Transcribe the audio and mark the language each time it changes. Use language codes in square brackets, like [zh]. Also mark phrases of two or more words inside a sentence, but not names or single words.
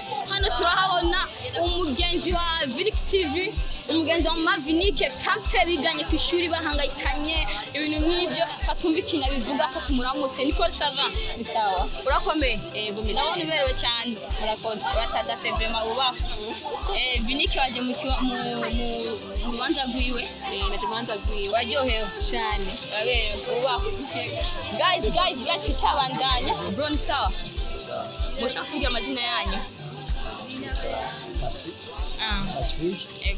[rn] Hano turahabona umugenzi wa Vinique TV, umugenzi wa Mama Vinique kandi biganye ku ishuri bahangayikanye ibintu nk'ibyo, batumvikana bivuga ko tumuramutse. Niko sava ni sawa, urakomeye? Ndabona uberewe cyane. Murakoze. Batagase vraiment ubaho. Vinique waje mu manza gwiwe. Manza gwiwe waryohewe cyane. Aberewe ubaho. Guys tucabandanya. Bro ni sawa? Sawa. Mushaka kuvuga amazina yanyu? Asi. Ego.